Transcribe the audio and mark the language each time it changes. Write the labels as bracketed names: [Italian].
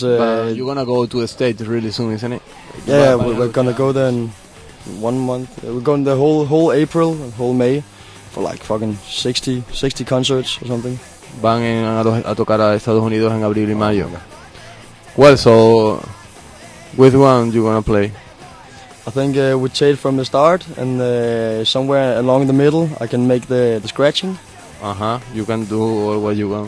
[English] but you're going to go to the States really soon, isn't it? Yeah, we're going to go there in 1 month. We're going the whole April and whole May for like fucking 60 concerts or something. [Spanish] Van a tocar a Estados Unidos en abril y mayo. [English] Well, so which one you gonna play? I think we change from the start and somewhere along the middle I can make the scratching. Uh-huh, you can do all what you want.